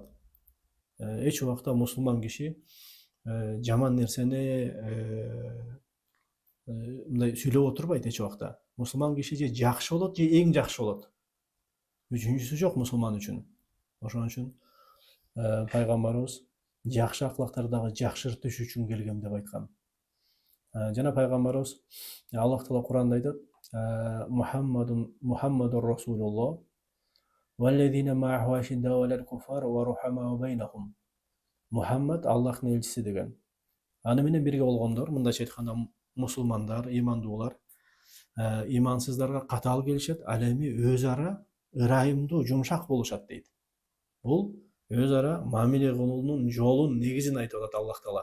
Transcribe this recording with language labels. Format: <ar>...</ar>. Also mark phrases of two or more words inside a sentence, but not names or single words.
<ky>Эч убакта мусулман киши жаман нерсени мындай сүйлөп отурбайт эч убакта. Мусулман киши же жакшы болот, же эң жакшы болот. Үчүнчүсү жок мусулман үчүн. Ошон үчүн пайгамбарыбыз жакшы аклактардагы жакшыртыш үчүн келгем деп айткан. Жана пайгамбарыбыз Аллах Таала Куранда айтат:</ky> <ar>محمد رسول الله والذين معه أشداء على الكفار رحماء بينهم.</ar> <ky>Мухаммад Аллахтын элчиси деген. Аны менен бирге болгондор, мындайча айтканда мусулмандар, имандуулар, имансыздарга катаал келишет, ал эми өз ара ырайымдуу, жумшак болушат дейт. Бул өз ара мамиле кылуунун жолун, негизин айтып атат Аллах Таала.</ky>